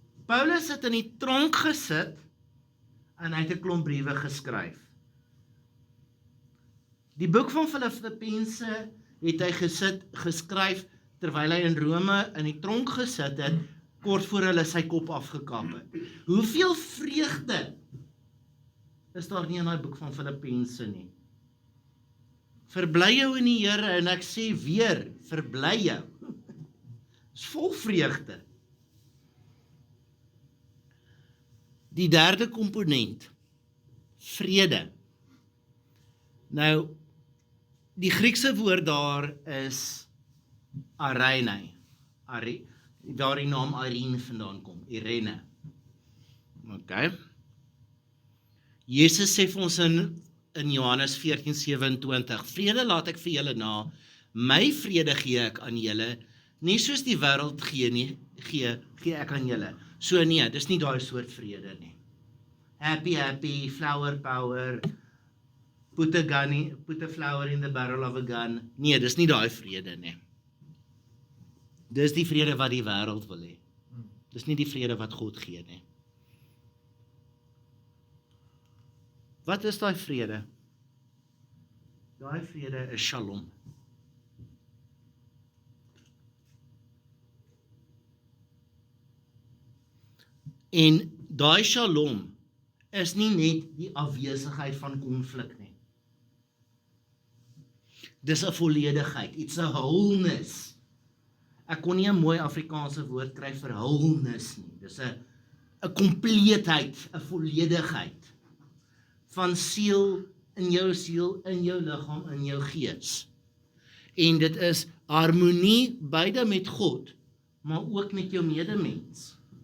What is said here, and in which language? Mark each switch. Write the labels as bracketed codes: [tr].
[af] Paulus het in die tronk gesit en hy het 'n klomp briewe geskryf. Die boek van Filippense het hy geskryf terwyl hy in Rome in die tronk gesit het, kort voor hulle sy kop afgekap het. Hoeveel vreugde is daar nie in daai boek van Filippense nie? Verbly jou in die Here, en ek sê weer, verbly jou. Is vol vreugde. Die derde komponent, vrede. Nou, die Griekse woord daar is Irene, waar die naam Irene vandaan kom, Irene. Okay. Jesus sê vir ons in Johannes 14:27, vrede laat ek vir julle na, my vrede gee ek aan julle, nie soos die wêreld gee nie, gee ek aan julle. So nee, dis nie daai soort vrede nie. [en] Happy, flower power, put a flower in the barrel of a gun. [af] Nee, dis nie daai vrede nie. Dis die vrede wat die wêreld wil hê. Dis nie die vrede wat God gee nie. Wat is daai vrede? Daai vrede is shalom. En daai shalom is nie net die afwesigheid van konflik nie. Dis 'n volledigheid, [en] it's a wholeness. [af] Ek kon nie 'n mooi Afrikaanse woord kry vir wholeness nie. Dis 'n kompleetheid, 'n volledigheid van siel, in jou liggaam, in jou gees. En dit is harmonie beide met God, maar ook met jou medemens.